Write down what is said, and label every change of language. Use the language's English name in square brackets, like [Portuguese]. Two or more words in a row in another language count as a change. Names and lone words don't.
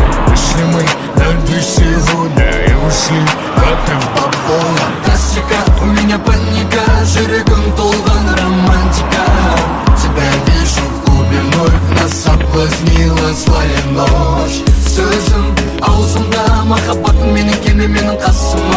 [Russian] Вышли мы на 2 сегодня и ушли в отрыв по полной. Фантастика, у меня паника, [Kazakh] жүрегім толған романтика. [Russian] Тебя вижу в клубе, вновь нас соблазнила злая ночь. [Kazakh] Сөзім аузымда, махаббат менің келме менің қасыма.